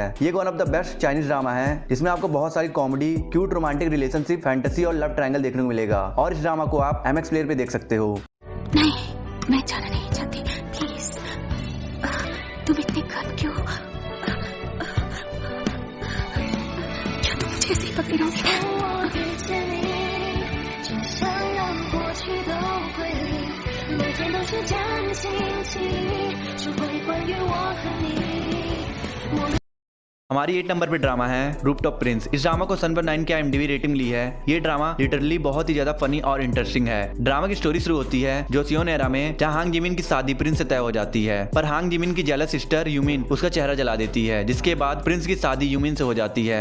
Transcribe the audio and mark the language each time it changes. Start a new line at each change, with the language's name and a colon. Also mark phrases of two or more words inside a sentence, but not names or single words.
Hindi: ये
English: one of the best Chinese drama
Hindi: है जिसमें आपको बहुत सारी कॉमेडी,
English: cute romantic relationship,
Hindi: फैंटेसी और
English: love triangle
Hindi: देखने को मिलेगा। और इस ड्रामा को आप MX प्लेयर पे देख सकते हो। नहीं, मैं जाना नहीं चाहती। प्लीज, तुम इतने गंद क्यों? क्या तुम मुझे ऐसे ही पकड़ी रहोगी?
Chinese: 每天都是这样的心情，说会关于我和你。
Hindi: हमारी 8 नंबर पे ड्रामा है रूफटॉप प्रिंस। इस ड्रामा को 7.9 की IMDb रेटिंग मिली है। ये ड्रामा लिटरली बहुत ही ज्यादा फनी और इंटरेस्टिंग है। ड्रामा की स्टोरी शुरू होती है जोसियोन एरा में, जहां हांग जिमिन की शादी प्रिंस से तय हो जाती है, पर हांग जिमिन की
English: jealous sister
Hindi: यूमिन उसका चेहरा जला देती है, जिसके बाद प्रिंस की शादी यूमिन से हो जाती है।